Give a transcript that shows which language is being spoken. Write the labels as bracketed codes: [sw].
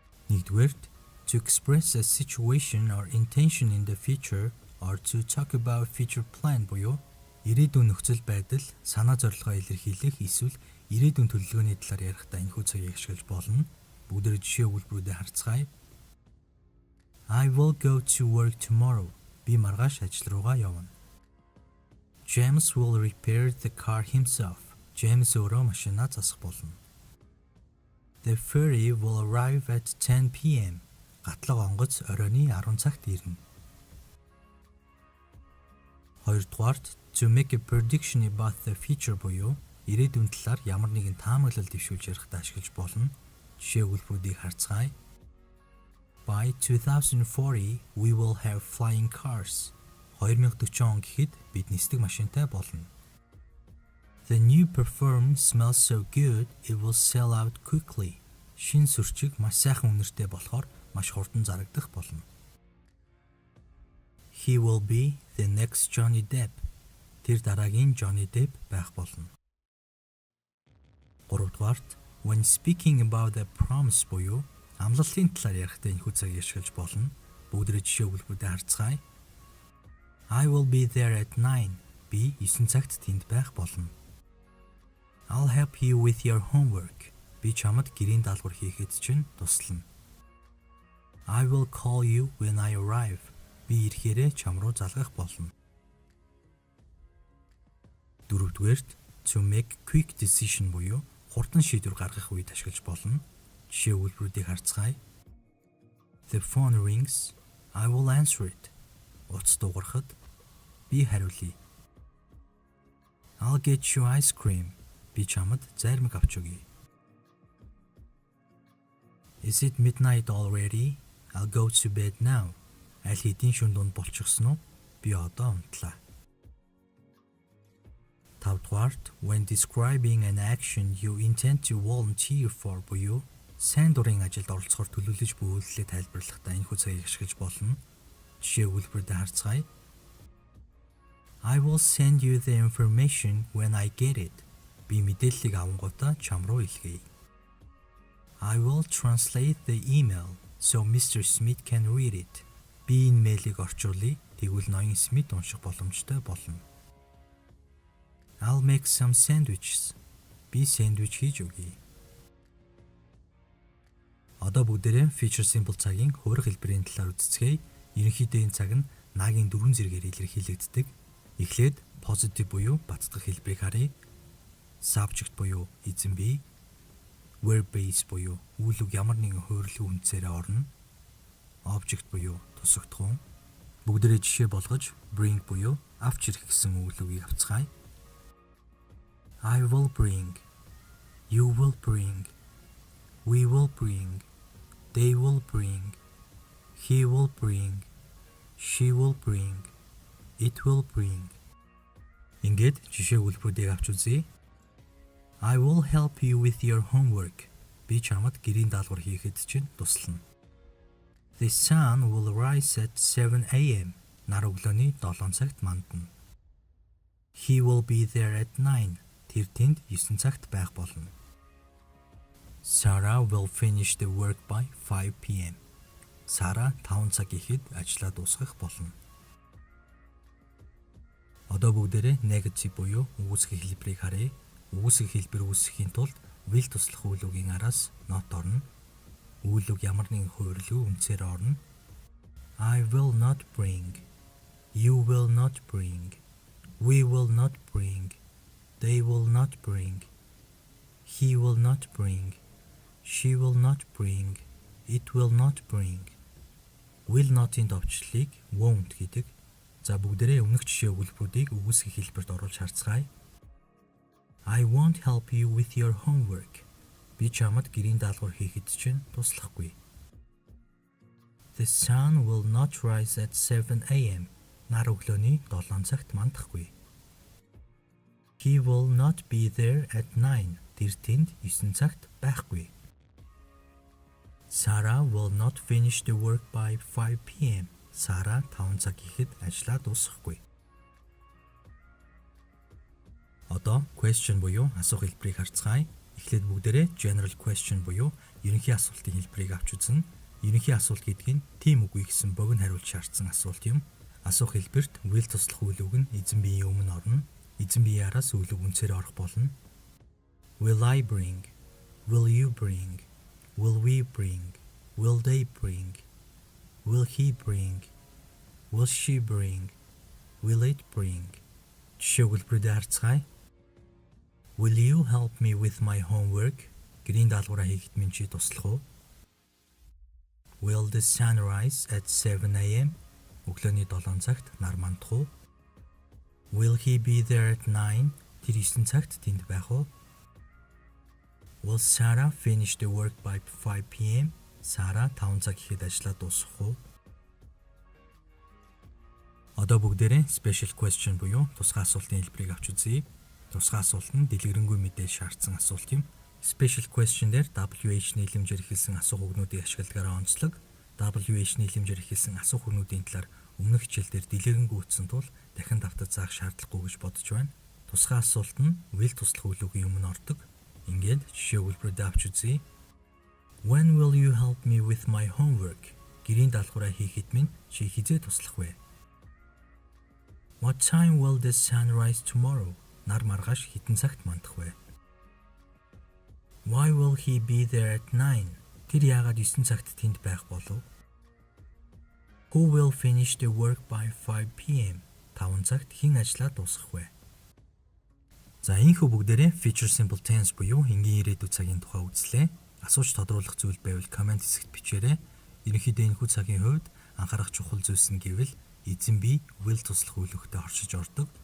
[mn] Нэгдүгээрт [en] to express a situation or intention in the future or to talk about future plan [mn] буюу ирээдүйн нөхцөл байдал, санаа зорилгоо илэрхийлэх эсвэл ирээдүйн төлөвлөгөөний талаар ярихдаа энэхүү цагийг ашиглаж болно. Бүгдээр жишээ өгүүлбэрүүдэд харцгаая. [en] I will go to work tomorrow. [mn] Би маргааш ажил руугаа явна. [en] James will repair the car himself. James [mn] өөрөө машинаа засах болно. [en] The ferry will arrive at 10 p.m. [mn] Гатлага онгоц оройны 10 цагт ирнэ. Хоёрдугаарт [en] to make a prediction about the future [mn] буюу ирээдүйн талаар ямар нэгэн таамаглал дэвшүүлж ярихдаа ашиглаж болно. Жишээ өгүүлбэрүүдийг харцгаая. [en] By 2040 we will have flying cars. [mn] 2040 он гэхэд бид нисдэг машинтай болно. [en] The new perfume smells so good it will sell out quickly. [mn] Шинэ сүрчиг маш сайхан үнэртэй болохоор маш хурдан зарагдах болно. [en] He will be the next Johnny Depp. [mn] Тэр дараагийн Johnny Depp байх болно. Гуравдугаарт [en] when speaking about the promise [mn] буюу амлалтын талаар ярихдаа энэхүү цагийг ашиглаж болно. Бүгдээ жишээ өгүүлбэрүүдээ харцгаая. [en] I will be there at 9. [mn] Би 9 цагт тэнд байх болно. [en] I'll help you with your homework. [mn] Би чамд гэрийн даалгавар хийхэд чинь туслана. [en] I will call you when I arrive. [mn] Би ирэхээрээ чам руу залгах болно. Дөрөвдүгээрт [en] to make quick decision [mn] буюу хурдан шийдвэр гаргах үед ашиглаж болно. Жишээ өгүүлбэрүүдийг харцгаая. [en] The phone rings. I will answer it. [mn] Утас дуугарахад би хариулъя. [en] I'll get you ice cream. [mn] Би чамд зайрмаг авч өгье. [en] Is it midnight already? I'll go to bed now. [mn] Аль хэдийн шөнө дунд болчихсон уу? Би одоо унтлаа. Тавдугаарт [en] when describing an action you intend to volunteer for [mn] буюу сайн дурын ажилд оролцохоор төлөвлөж буй үйлдэлээ тайлбарлахдаа энэхүү цагийг ашиглаж болно. Жишээ өгүүлбэрүүдээ харцгаая. [en] I will send you the information when I get it. [mn] Би мэдээллийг авангуудаа чам руу илгээе. [en] I will translate the email so Mr. Smith can read it. [mn] Би энэ мэйлийг орчуулъя. Тэгвэл ноён Смит унших боломжтой болно. I'll make some sandwiches. Би сэндвич хийж өгье. Одоо бүгдээрээ feature simple цагийн хувирах хэлбэрийн талаар үзцгээе. Ерөнхийдөө энэ цаг нь нагийн дөрвөн зэргээр илэрхийлэгддэг. Эхлээд positive буюу баттгах хэлбэрийг харъя. Subject буюу эзэн бий. Verb base буюу үйл үг ямар нэгэн хувирлын үндсээрээ орно. Object буюу тусагдах хүн. Бүгдээрээ жишээ болгож bring буюу авч ирэх гэсэн үйл үгийг авцгаая. [en] I will bring. You will bring. We will bring. They will bring. He will bring. She will bring. It will bring. [mn] Ингээд жишээ өгүүлбэрүүдийг авч үзье. [en] I will help you with your homework. [mn] Би чамд гэрийн даалгавар хийхэд чинь туслана. [en] The sun will rise at 7 a.m. [mn] Нар өглөөний 7 цагт мандна. [en] He will be there at 9. [mn] Тэр тэнд 9 цагт байх болно. [en] Sarah will finish the work by 5 p.m. [mn] Сара 5 цаг ихэд ажлаа дуусгах болно. Одоо бүгдээрээ negative буюу үүсгэх хэлбэрийг харъя. Үүсгэх хэлбэр үүсгэхийн тулд will туслах үйл үгийн араас not орно. Үйл үг ямар нэгэн хувирлын үндсээр орно. [en] I will not bring. You will not bring. We will not bring. They will not bring. He will not bring. She will not bring. It will not bring. [mn] Will not-ийн товчлыг won't гэдэг. За бүгдээрээ өмнөх жишээ өгүүлбэрүүдийг үүсгэх хэлбэрт оруулж харцгаая. [en] I won't help you with your homework. [mn] Би чамд гэрийн даалгавар хийхэд чинь туслахгүй. [en] The sun will not rise at 7 a.m. [mn] Нар өглөөний 7 цагт мандахгүй. [en] He will not be there at 9. [mn] Тэр тэнд 9 цагт байхгүй. [en] Sarah will not finish the work by 5 p.m. [mn] Сара 5 цаг ихэд ажлаа дуусгахгүй. Одоо question буюу асуух хэлбэрийг харцгаая. Эхлээд бүгдээрээ general question буюу ерөнхий асуултын хэлбэрийг авч үзнэ. Ерөнхий асуулт гэдэг нь тийм үгүй гэсэн богино хариулт шаардсан асуулт юм. Асуух хэлбэрт will туслах үйл үг нь эзэн биеийн өмнө орно. Эзэн биеийн араас үйл үг үнцээр орох болно. [en] Will I bring? Will you bring? Will we bring? Will they bring? Will he bring? Will she bring? Will it bring? [mn] Жишээ өгүүлбэрүүдээ харцгаая. [en] Will you help me with my homework? [mn] Гэрийн даалгавраа хийхэд минь чи туслах уу? [en] Will the sun rise at 7 AM? [mn] Өглөөний 7 цагт нар мандах уу? [en] Will he be there at 9? [mn] Тэр 9 цагт тэнд байх уу? [en] Will Sarah finish the work by 5 PM? [mn] Сара 5 цаг ихэд ажлаа дуусгах уу? Одоо бүгдээрээ special question буюу тусгай асуултын хэлбэрийг авч үзье. Тусгай асуулт нь дэлгэрэнгүй мэдээлэл шаардсан асуулт юм. Special question дээр WH нийлэмжээр эхэлсэн асуух үгнүүдийг ашигладагаараа онцлог. WH нийлэмжээр эхэлсэн асуух үгнүүдийн талаар өмнөх хичээлдээр дэлгэрэнгүй утсан тул дахин давтаж заах шаардлагагүй гэж бодож байна. Тусгай асуулт нь will туслах үйл үгийн өмнө ордог. Ингээд жишээ өгүүлбэрүүдээ авч үзье. [en] When will you help me with my homework? [mn] Гэрийн даалгавраа хийхэд минь чи хизээ туслах вэ? [en] What time will the sun rise tomorrow? [mn] Нар маргааш хитэн цагт мандах вэ? [en] Why will he be there at 9? [mn] Тэр яагаад 9 цагт тэнд байх болов? [en] Who will finish the work by 5 PM? [mn] 5 цагт хэн ажлаа дуусгах вэ? За энэхүү бүгдээрээ future simple tense буюу энгийн ирээдүйн цагийн тухай үзлээ. Асууж тодруулах зүйл байвал комент хэсэгт бичээрэй. Ерөнхийдөө энэхүү цагийн хувьд анхаарах чухал зүйлс нь гэвэл эзэн бие will туслах үйл өгтөд оршиж ордог.